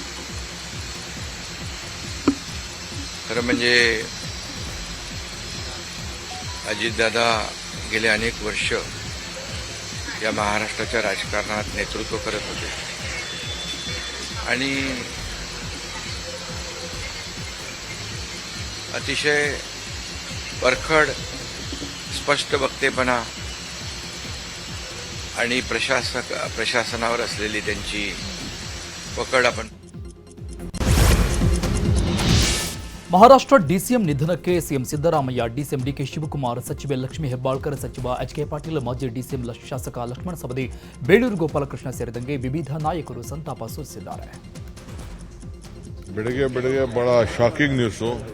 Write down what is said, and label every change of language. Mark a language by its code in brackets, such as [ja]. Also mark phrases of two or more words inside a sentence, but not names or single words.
[mr] खरं म्हणजे अजितदादा गेले अनेक वर्ष या महाराष्ट्राच्या राजकारणात नेतृत्व करत होते आणि अतिशय परखड स्पष्ट वक्तेपणा आणि प्रशासनावर असलेली त्यांची पकड आपण [kn] ಮಹಾರಾಷ್ಟ್ರ ಡಿಸಿಎಂ ನಿಧನಕ್ಕೆ ಸಿಎಂ ಸಿದ್ದರಾಮಯ್ಯ, ಡಿಸಿಎಂ ಡಿಕೆ ಶಿವಕುಮಾರ್, ಸಚಿವೆ ಲಕ್ಷ್ಮೀ ಹೆಬ್ಬಾಳ್ಕರ್, ಸಚಿವ ಎಚ್.ಕೆ. ಪಾಟೀಲ್, ಮಾಜಿ ಡಿಸಿಎಂ ಶಾಸಕ ಲಕ್ಷ್ಮಣ ಸವದಿ, ಬೇಳೂರು ಗೋಪಾಲಕೃಷ್ಣ ಸೇರಿದಂತೆ ವಿವಿಧ ನಾಯಕರು ಸಂತಾಪ ಸೂಚಿಸಿದ್ದಾರೆ. ಬೆಳಗ್ಗೆ ಬಹಳ [en] shocking news.